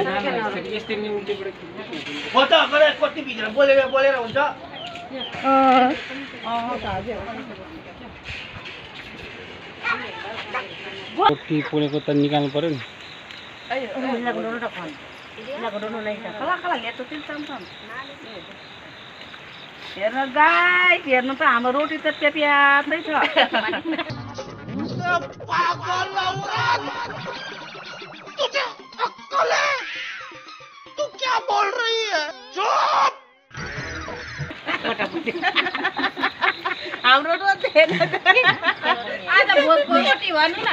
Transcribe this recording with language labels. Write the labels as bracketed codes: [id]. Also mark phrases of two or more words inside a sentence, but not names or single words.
[ne] रोटी पोलेको त निकाल्नु पर्यो नि। हेर्नु गाइस, हेर्नु त हाम्रो रोटी त प्याप्यात्दै छ। [hi] तू क्या बोल रही है? चुप! [ne] हाम्रो रोटी आज भोजको रोटी भन्नु न।